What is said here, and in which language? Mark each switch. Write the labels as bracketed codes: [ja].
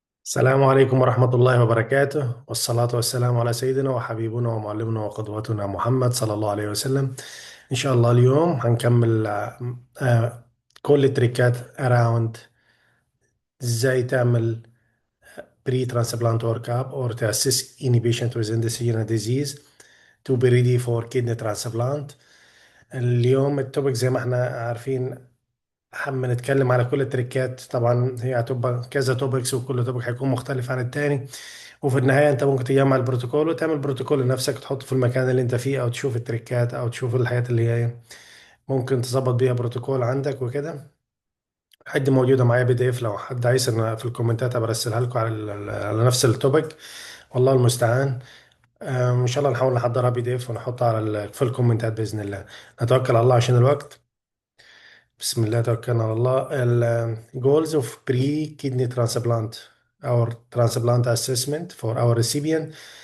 [ar] السلام عليكم ورحمة الله وبركاته، والصلاة والسلام على سيدنا وحبيبنا ومعلمنا وقدوتنا محمد صلى الله عليه وسلم. إن شاء الله اليوم هنكمل كل التريكات [en] around [ar] إزاي تعمل [en] Pre transplant work up or to assist any patient with endocrine disease to be ready for kidney transplant. [ar] اليوم التوبيك زي ما احنا عارفين هنتكلم على كل التريكات. طبعا هي هتبقى كذا توبكس وكل توبك هيكون مختلف عن التاني، وفي النهاية انت ممكن تجمع البروتوكول وتعمل بروتوكول لنفسك تحطه في المكان اللي انت فيه، او تشوف التريكات او تشوف الحاجات اللي هي ممكن تظبط بيها بروتوكول عندك وكده. حد موجودة معايا بي دي اف، لو حد عايز أنا في الكومنتات برسلها لكم على نفس التوبك. والله المستعان. ان شاء الله نحاول نحضرها بي دي اف ونحطها في الكومنتات بإذن الله. نتوكل على الله عشان الوقت. بسم الله توكلنا على الله. [en] ال goals of pre-kidney transplant or transplant assessment for our recipient.